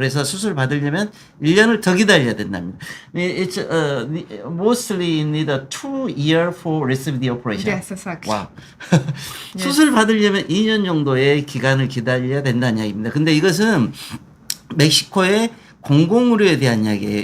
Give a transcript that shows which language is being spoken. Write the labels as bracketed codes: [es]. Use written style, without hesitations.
[ko] 그래서 수술 받으려면 1년을 더 기다려야 된답니다. [en] It's mostly need a 2 year for receive the operation. Yes, exactly. [ko] 와. 수술 받으려면 2년 정도의 기간을 기다려야 된다는 이야기입니다. 근데 이것은 멕시코의 공공의료에 대한 이야기예요.